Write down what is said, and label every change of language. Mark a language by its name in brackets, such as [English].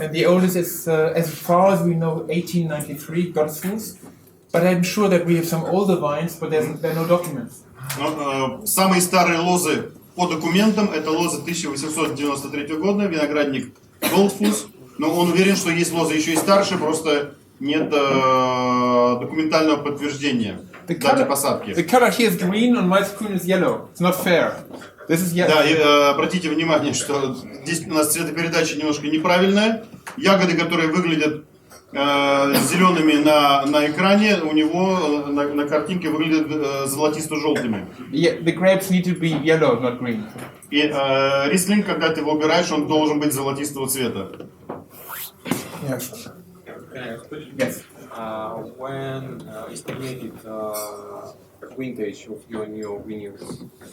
[English] And the oldest is, as far as we know, 1893, Gottesfuß. But I'm sure that we have some older vines, but there are no documents. [Russian] Самые старые лозы по документам это лозы 1893 года, виноградник Goldfuss. Но он уверен, что есть лозы еще и старше, просто нет документального подтверждения даты посадки. [English] The color here is green, on my screen is yellow. It's not fair. This is yellow. [Russian] Да, и обратите внимание, что здесь у нас цветопередача немножко неправильная. Ягоды, которые выглядят зелеными на экране, у него на картинке выглядят золотисто-желтыми. [English] The grapes need to be yellow, not green. [Russian] И рислинг, когда ты его убираешь, он должен быть золотистого цвета. [English] Yes. Can I ask a question? Yes. When estimated vintage of your new vineyards?